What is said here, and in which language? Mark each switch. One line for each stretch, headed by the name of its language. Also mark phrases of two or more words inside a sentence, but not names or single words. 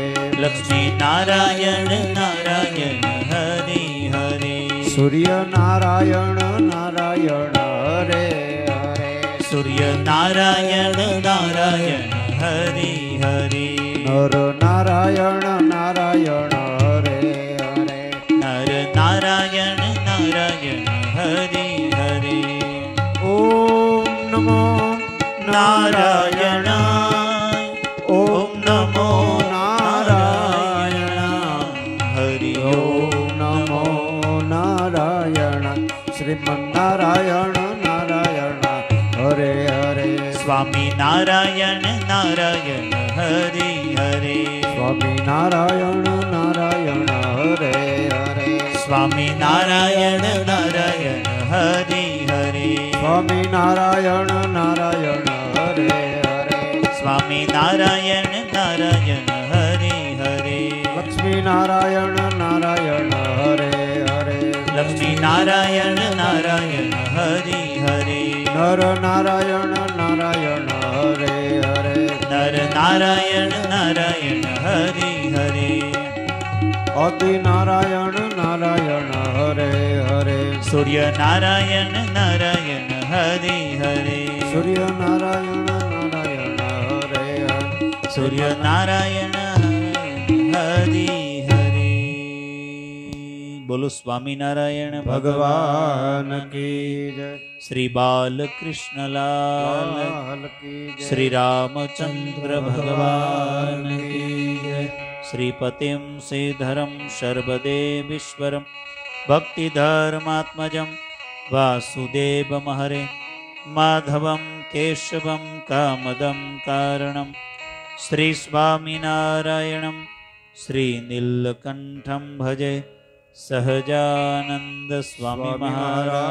Sanskrit: लक्ष्मी नारायण नारायण हरि हरि सूर्य नारायण नारायण हरे हरे सूर्य नारायण नारायण हरि हरि नर नारायण नारायण हरे हरे नर नारायण नारायण हरि हरि ओम नमो नारायण ओम नमो नारायण हरि ओम नमो नारायण श्रीमन्नारायण नारायण हरे हरे स्वामी नारायण नारायण हरि हरि स्वामी नारायण नारायण हरे हरे स्वामी नारायण नारायण हरि हरि स्वामी नारायण नारायण हरे हरे स्वामी नारायण नारायण हरि हरि लक्ष्मी नारायण नारायण हरे हरे लक्ष्मी नारायण नारायण हरि हरि नर नारायण नारायण हरे हरे नर नारायण नारायण हरि हरि आदि नारायण नारायण हरे हरे सूर्य नारायण नारायण हरि हरि सूर्य नारायण नारायण हरे हरे सूर्य नारायण हरि हरि बोलो स्वामी नारायण
Hindi: भगवान की जय श्री बालकृष्ण लाल लाल की जय श्री रामचंद्र भगवान की जय
Sanskrit: श्रीपतिं श्रीधरं सर्वदेवीश्वरं भक्तिधर्मात्मजं वासुदेवमहरे माधवं केशवं कामदं कारणं श्री स्वामिनारायणं श्रीनीलकण्ठं भजे सहजानंद स्वामी महाराज